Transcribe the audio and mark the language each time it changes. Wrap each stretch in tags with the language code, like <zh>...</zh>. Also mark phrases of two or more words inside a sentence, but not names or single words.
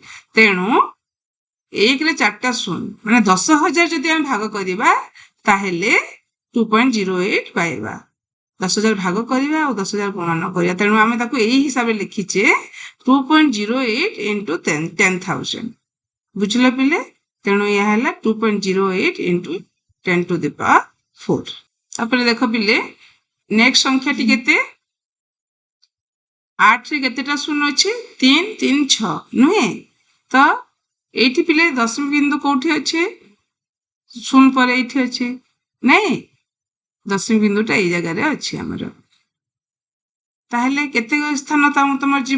<or>ତେଣୁ 1ରେ 4ଟା ଶୂନ ମାନେ 10,000 ଯଦି ଆମେ ଭାଗ କରିବା ତାହେଲେ 2.08 ପାଇବା। 10,000 ଭାଗ କରିବା ଆଉ 10,000 ଗୁଣନ କରିବା। ତେଣୁ ଆମେ ତାକୁ ଏଇ ହିସାବରେ ଲେଖିଛେ 2.08 into 10,000। ବୁଝିଲ ପିଲେ? ତେଣୁ ଏହା ହେଲା 2.08 into 10</or> <en>to the power</en> <or>4। ତାପରେ ଦେଖ ପିଲେ ନେକ୍ସଟ ସଂଖ୍ୟାଟି କେତେ? 8ରେ କେତେଟା ଶୂନ ଅଛି? 3 3 6 ନୁହେଁ? ତ ଏଇଠି ପିଲେ ଦଶମିକ ବିନ୍ଦୁ କୋଉଠି ଅଛି? ଶୂନ ପରେ ଏଇଠି ଅଛି ନାଇଁ? ଦଶମିକ ବିନ୍ଦୁଟା ଏଇ ଜାଗାରେ ଅଛି ଆମର। ତାହେଲେ କେତେ ସ୍ଥାନ ତମର ଯିବ?</or>